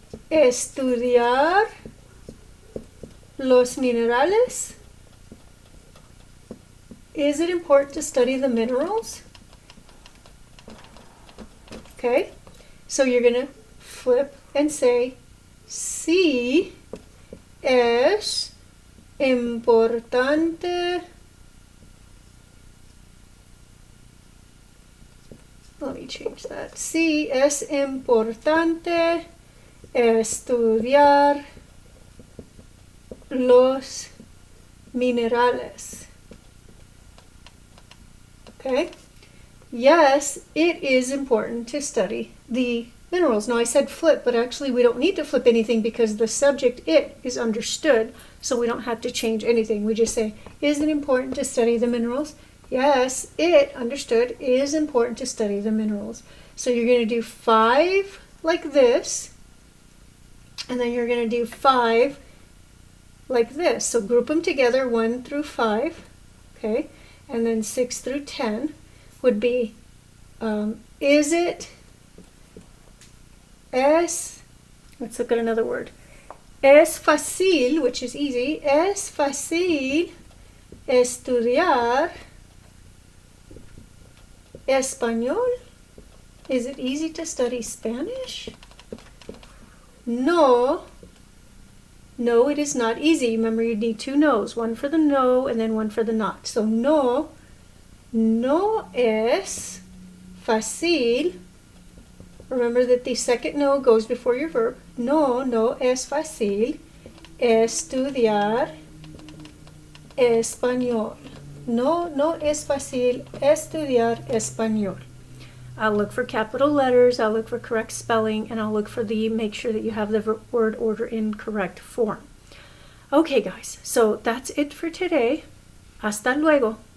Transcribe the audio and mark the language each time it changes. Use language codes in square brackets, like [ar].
[es] estudiar los minerales. [en] Is it important to study the minerals? Okay, so you're going to flip and say, [es] sí, es importante. [en] Let me change that. [es] Sí, es importante estudiar los minerales. [en] Okay? Yes, it is important to study the minerals. Now I said flip, but actually we don't need to flip anything because the subject it is understood, so we don't have to change anything. We just say, is it important to study the minerals? Yes, it, understood, is important to study the minerals. So you're going to do 5 like this, and then you're going to do 5 like this. So group them together, 1 through 5, okay? And then 6 through 10 would be, is it, let's look at another word. [es] Es fácil, [en] which is easy, [es] es fácil estudiar español? [en] Is it easy to study Spanish? No. No, it is not easy. Remember, you need 2 no's, one for the no and then one for the not. [es] So no es fácil. [en] Remember that the second no goes before your verb. [es] No es fácil estudiar español. No es fácil estudiar español. [en] I'll look for capital letters, I'll look for correct spelling, and I'll look for make sure that you have the word order in correct form. Okay, guys, so that's it for today. [es] Hasta luego.